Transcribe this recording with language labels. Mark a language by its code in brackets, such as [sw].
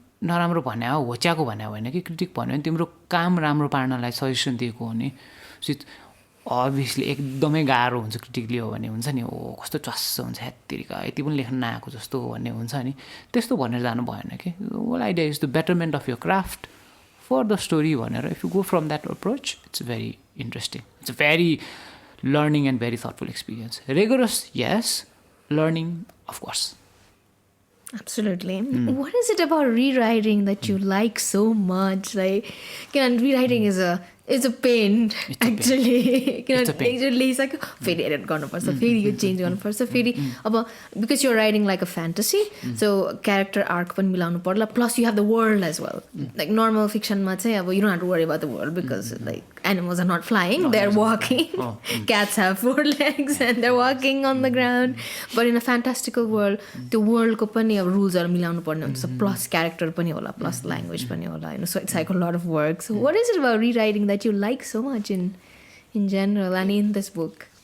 [ne] नराम्रो भने हो होच्याएको भने होइन कि क्रिटिक भन्यो भने तिम्रो काम राम्रो पार्नलाई सजेसन दिएको हो नि अभियसली एकदमै गाह्रो हुन्छ क्रिटिक लियो भने हुन्छ नि कस्तो च्वास्स हुन्छ ह्यात्तिरिका यति पनि लेख्न नआएको जस्तो भन्ने हुन्छ नि त्यस्तो भनेर जानु भएन कि [en] whole idea is the betterment of your craft for the story [ne] भनेर [en] If you go from that approach it's very interesting it's very learning and very thoughtful experience rigorous yes learning of course Absolutely. What is it about rewriting that you like so much? Like, rewriting is a It's a pain actually. It's a pain. [ne] लेखिसक्यो फेरि edit गर्नुपर्छ फेरि यो change गर्नुपर्छ फेरि अब [en] because you're writing like a fantasy [ne] so character arc पनि मिलाउनु पर्ला [en] plus you have the world as well [ne] like normal फिक्सनमा चाहिँ अब [en] you don't have to worry about the world [ne] because like [en] animals are not flying, they're walking. Cats have 4 legs and they're walking on the ground. But in a fantastical world, the world ko pani rules are [ne] milaunu parne huncha. [en] Plus character pani hola, plus language pani hola. So it's like a lot of work. So what is it about rewriting that you like so much in general and in this book?